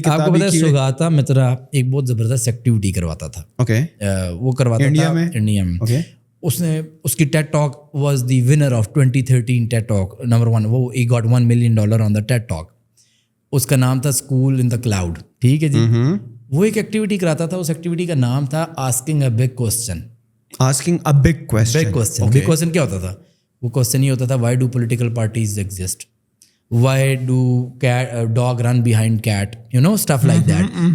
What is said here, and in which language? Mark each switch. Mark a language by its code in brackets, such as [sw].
[ur] کتابی کی سگاتا مترا ایک بہت زبردست ایکٹیویٹی کرواتا تھا. اوکے, وہ کرواتا تھا انڈیا میں. اوکے, اس کی [en] TED talk was the winner of 2013 TED talk number 1. وہ he got $1 million on the TED talk. [ur] اس کا نام تھا اسکول ان دا کلاؤڈ. ٹھیک ہے جی. وہ ایک ایکٹیویٹی کراتا تھا, اس ایکٹیویٹی کا نام تھا asking a big question. [en] Asking a big question. [ur] Big question کیا ہوتا تھا؟ وہ کوسچن یہ ہوتا تھا, [en] Why do political parties exist, why do dog run behind cat, stuff like that.